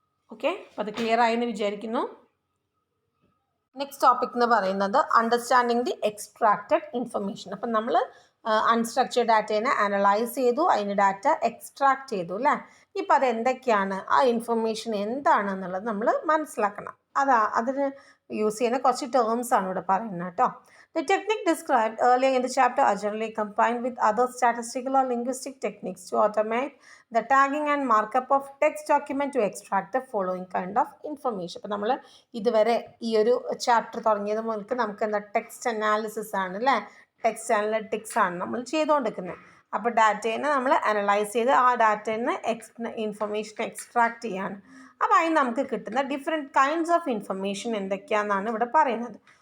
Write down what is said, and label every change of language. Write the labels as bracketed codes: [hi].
[ml] Okay, അപ്പോൾ അത് clear ആയെന്ന് വിചാരിക്കുന്നു. നെക്സ്റ്റ് ടോപ്പിക് എന്ന് പറയുന്നത് [en] Understanding the extracted information. [ml] അപ്പം നമ്മൾ അൺസ്ട്രക്ചർഡ് ഡാറ്റേനെ അനലൈസ് ചെയ്തു, അതിന് ഡാറ്റ എക്സ്ട്രാക്ട് ചെയ്തു അല്ലേ. ഇപ്പം അത് എന്തൊക്കെയാണ്, ആ ഇൻഫർമേഷൻ എന്താണെന്നുള്ളത് നമ്മൾ മനസ്സിലാക്കണം. അതിന് യൂസ് ചെയ്യുന്ന കുറച്ച് ടേംസ് ആണ് ഇവിടെ പറയുന്നത് കേട്ടോ. [en] The technique described earlier in the chapter are generally combined with other statistical or linguistic techniques to automate the tagging and markup of text document to extract the following kind of information. [ml] അപ്പോൾ നമ്മൾ ഇതുവരെ ഈ ഒരു chapter തുടങ്ങിയത് മുതൽക്ക് നമുക്ക് എന്താ text analysis ആണ് അല്ലേ, ടെക്സ്റ്റ് അനലറ്റിക്സ് ആണ് നമ്മൾ ചെയ്തുകൊണ്ടിരിക്കുന്നത്. അപ്പോൾ ഡാറ്റേനെ നമ്മൾ അനലൈസ് ചെയ്ത് ആ ഡാറ്റയിൽ നിന്ന് ഇൻഫർമേഷൻ എക്സ്ട്രാക്ട് ചെയ്യാണ്. അപ്പോൾ അതിന് നമുക്ക് കിട്ടുന്ന ഡിഫറെൻറ്റ് കൈൻഡ്സ് ഓഫ് ഇൻഫർമേഷൻ എന്തൊക്കെയാണെന്നാണ് ഇവിടെ പറയുന്നത്.